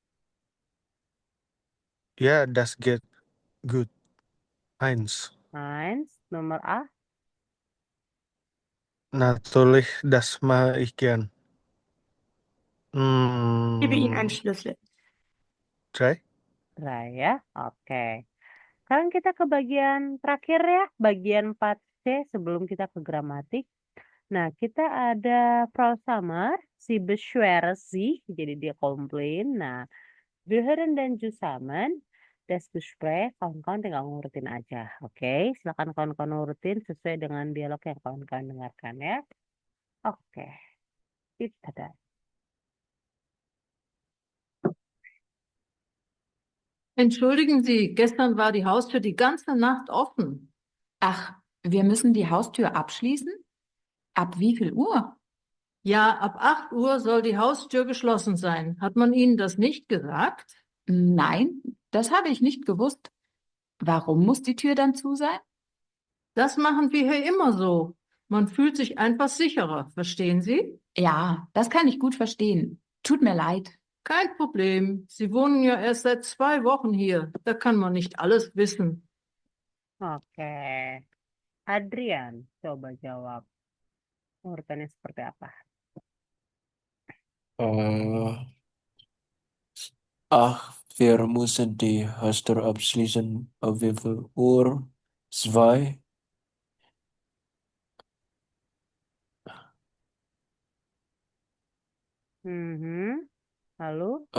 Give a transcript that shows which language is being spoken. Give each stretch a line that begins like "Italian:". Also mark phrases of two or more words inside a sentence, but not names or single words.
German: Ja, das geht gut. 1.
Indonesian: 1. Nomor 8.
German: Natürlich, das mache ich gern. Gebe Ihnen einen Schlüssel. 3.
Indonesian: 3 ya. Oke. Sekarang kita ke bagian terakhir ya. Bagian 4C sebelum kita ke gramatik. Nah, kita ada Frau Samar.
German: Sie beschwert sich.
Indonesian: Jadi dia komplain. Nah,
German: wir hören dan zusammen. Das Gespräch.
Indonesian: Kawan-kawan tinggal ngurutin aja. Oke. Silakan kawan-kawan ngurutin sesuai dengan dialog yang kawan-kawan dengarkan ya. Oke. Kita ada.
German: Entschuldigen Sie, gestern war die Haustür die ganze Nacht offen. Ach, wir müssen die Haustür abschließen? Ab wie viel Uhr? Ja, ab 8 Uhr soll die Haustür geschlossen sein. Hat man Ihnen das nicht gesagt? Nein, das habe ich nicht gewusst. Warum muss die Tür dann zu sein? Das machen wir hier immer so. Man fühlt sich einfach sicherer, verstehen Sie? Ja, das kann ich gut verstehen. Tut mir leid. Kein Problem. Sie wohnen ja erst seit 2 Wochen hier. Da kann man nicht alles wissen.
Indonesian: Oke. Adrian, coba jawab. Urutannya seperti apa?
German: Ach, wir müssen die Haustür abschließen. Ab wie viel Uhr? 2.
Indonesian: Lalu?